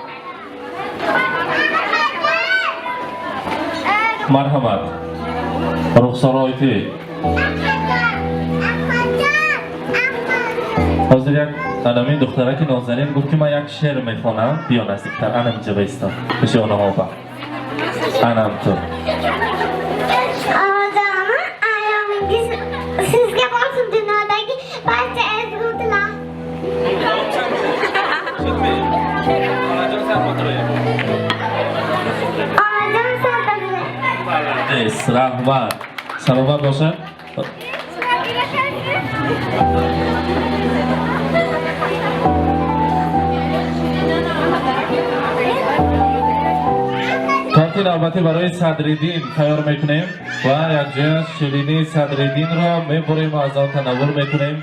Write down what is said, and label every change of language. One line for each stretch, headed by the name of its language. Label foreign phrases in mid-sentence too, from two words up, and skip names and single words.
Tajik: مرحمت. رخسار آیتی. حاضر یک انمی دخترک نازنین گفت که من یک شعر میخوانم. بیا نزدیکتر. انم اینجا بایستا. پیش آنها با. انم تو.
Uzbek: Sizga bo'lsin dunyodagi barcha ezguliklar. Onajon sabr. Rahmat. Salomat bo'lsin.
Tajik: کارت نوبتی برای صدرالدین تیار میکنیم و یک جای شیرینی صدرالدین را میبریم و از آن تناول میکنیم.